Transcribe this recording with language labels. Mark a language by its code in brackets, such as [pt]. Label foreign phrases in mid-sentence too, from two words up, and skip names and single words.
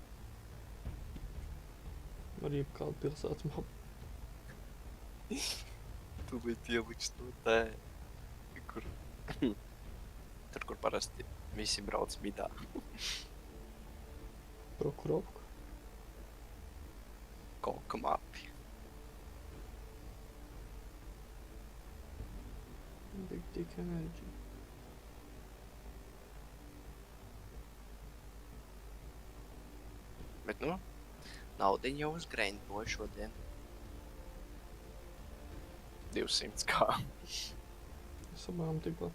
[lv] Var jebkādu pilsētas mapu. Tu biji ieliks to tē, kur... Tur, kur parasti visi brauc midā. Prokurovku. Kolka mapi. [en] Big dick energy. [lv] Bet nu, naudiņu jau uzgreinboju šodien. 200 kā. Es abām tikpat.